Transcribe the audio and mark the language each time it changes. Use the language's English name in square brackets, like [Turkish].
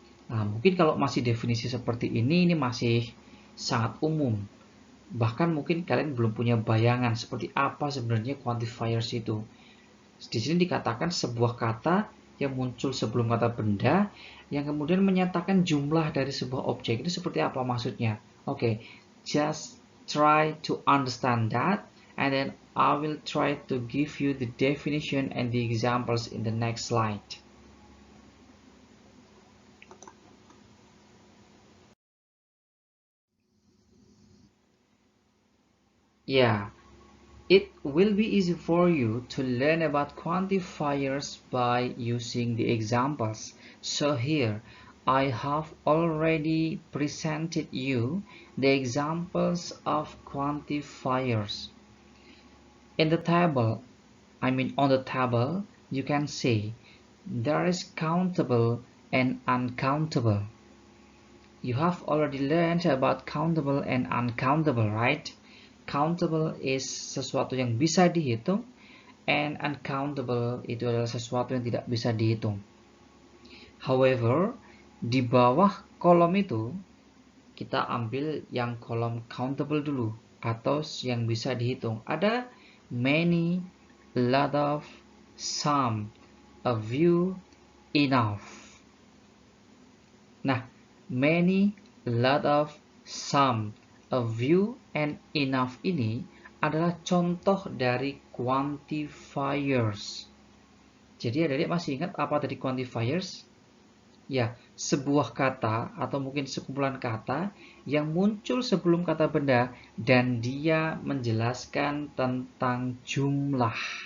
[Indonesian] Nah, mungkin kalau masih definisi seperti ini masih sangat umum. Bahkan mungkin kalian belum punya bayangan seperti apa sebenarnya quantifiers itu. Di sini dikatakan sebuah kata yang muncul sebelum kata benda, yang kemudian menyatakan jumlah dari sebuah objek. Itu seperti apa maksudnya? [English] Oke, just try to understand that, and then I will try to give you the definition and the examples in the next slide. Yeah, it will be easy for you to learn about quantifiers by using the examples. So here, I have already presented you the examples of quantifiers. In the table, I mean on the table, you can see there is countable and uncountable. You have already learned about countable and uncountable, right? [Indonesian] Countable is sesuatu yang bisa dihitung, and uncountable itu adalah sesuatu yang tidak bisa dihitung. However, di bawah kolom itu, kita ambil yang kolom countable dulu, atau yang bisa dihitung. Ada many, a lot of, some, a few, enough. Nah, many, a lot of, some, a few, and enough ini adalah contoh dari quantifiers. Jadi adik-adik masih ingat apa tadi quantifiers? Ya, sebuah kata atau mungkin sekumpulan kata yang muncul sebelum kata benda dan dia menjelaskan tentang jumlah.